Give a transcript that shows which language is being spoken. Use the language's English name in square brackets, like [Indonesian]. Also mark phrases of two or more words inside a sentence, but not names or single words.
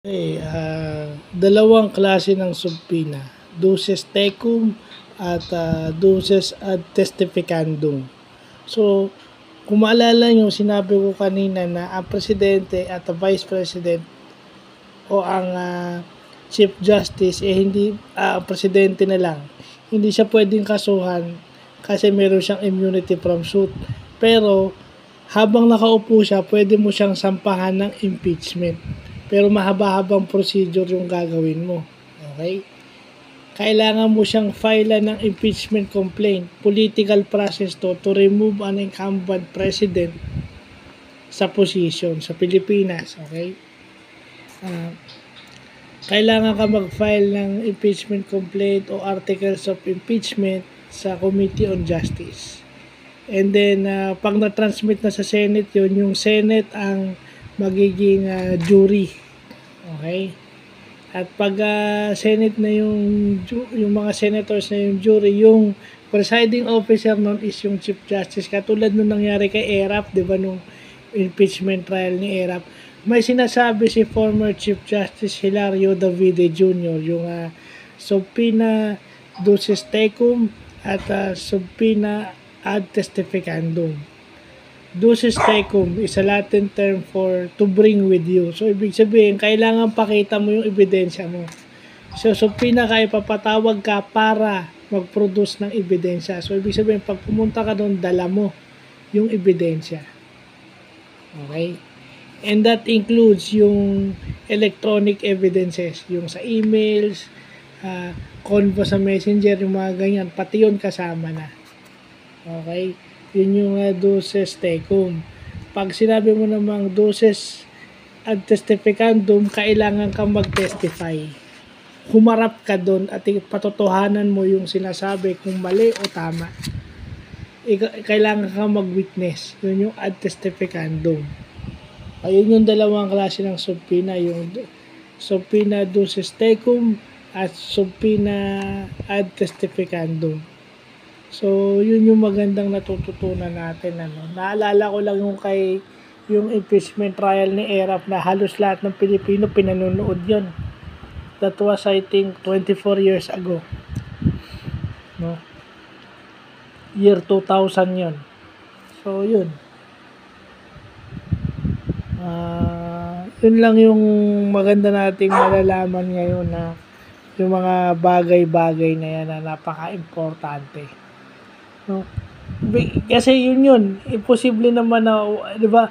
[Filipino] Dalawang klase ng subpoena, [Latin] duces tecum at duces ad testificandum. [Filipino] So, kung maalala nyo, sinabi ko kanina na ang presidente at ang [English] vice president [Filipino] o ang [English] chief justice [Filipino] hindi ang presidente na lang. Hindi siya pwedeng kasuhan kasi meron siyang [English] immunity from suit. [Filipino] Pero habang nakaupo siya, pwede mo siyang sampahan ng impeachment. Pero mahaba-habang procedure yung gagawin mo. Okay? Kailangan mo siyang file ng [English] impeachment complaint. Political process to remove an incumbent president sa position sa Pilipinas. Okay? [Filipino] Kailangan ka mag-file ng [English] impeachment complaint [Filipino] o [English] articles of impeachment [Filipino] sa Committee on Justice. [English] And then, [Filipino] pag na-transmit na sa Senate yun, yung Senate ang magiging jury. Okay? At pag Senate na yung mga senators na yung jury, yung presiding officer nun is yung [English] Chief Justice. [Filipino] Katulad nung nangyari kay Erap, di ba, nung [English] impeachment trial [Filipino] ni Erap. May sinasabi si [English] former Chief Justice [Filipino] Hilario Davide Jr. yung [Latin] subpoena duces tecum [Filipino] at [Latin] subpoena ad testificandum. Duces tecum [English] is a Latin term for to bring with you. [Filipino] So, ibig sabihin, kailangan pakita mo yung ebidensya mo. So, subpoena ka, ipapatawag ka para mag-produce ng ebidensya. So, ibig sabihin, pag pumunta ka doon, dala mo yung ebidensya. Okay? [English] And that includes [Filipino] yung [English] electronic evidences, [Filipino] yung sa emails, convo sa messenger, yung mga ganyan, pati yun kasama na. Okay? Yun yung [Latin] duces tecum. [Filipino] Pag sinabi mo namang [Latin] duces ad testificandum, [Filipino] kailangan kang mag-testify. Humarap ka doon at patotohanan mo yung sinasabi kung mali o tama. Kailangan kang mag-witness. Yun yung [Latin] ad testificandum. [Filipino] Ayun yung dalawang klase ng subpoena, yung [Latin] subpoena duces tecum [Filipino] at [Latin] subpoena ad testificandum. [Filipino] So, yun yung magandang natututunan natin. Naalala ko lang yung [English] impeachment trial [Filipino] ni Erap na halos lahat ng Pilipino pinanonood yun. [English] That was, I think, 24 years ago. [Filipino] No? Year 2000 yun. So, yun. Yun lang yung maganda nating malalaman ngayon na yung mga bagay-bagay na yan na napaka-importante. No? Kasi yun, imposible naman na, di ba?